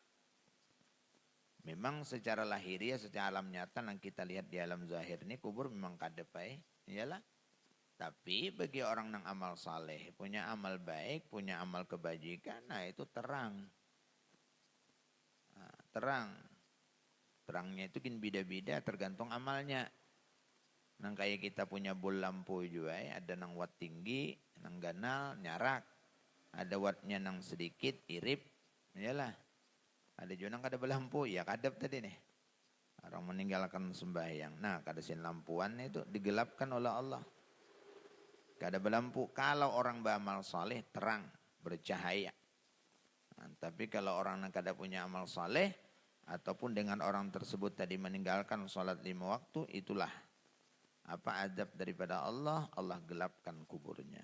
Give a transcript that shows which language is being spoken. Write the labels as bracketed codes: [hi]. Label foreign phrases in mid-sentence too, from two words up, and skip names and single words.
[id] Memang secara lahiriah, secara alam nyata yang kita lihat di alam zahir ini kubur memang [bjn] kadep iyalah. [id] Tapi bagi orang yang amal saleh, punya amal baik, punya amal kebajikan, nah itu terang. Nah, terang. Terangnya itu kan beda-beda tergantung amalnya. [bjn] Nang kayak kita punya bol lampu juga ada nang watt tinggi, nang ganal, nyarak. Ada wattnya nang sedikit, irip, iyalah. Ada juga nang kada berlampu, ya kadep tadi nih. [id] Orang meninggalkan sembahyang. Nah [bjn] kadasin lampuan [id] itu digelapkan oleh Allah. [bjn] Kada berlampu. [id] Kalau orang beramal saleh terang, bercahaya. Nah, tapi kalau orang yang kada punya amal saleh, ataupun dengan orang tersebut tadi meninggalkan sholat 5 waktu, itulah apa adab daripada Allah, Allah gelapkan kuburnya.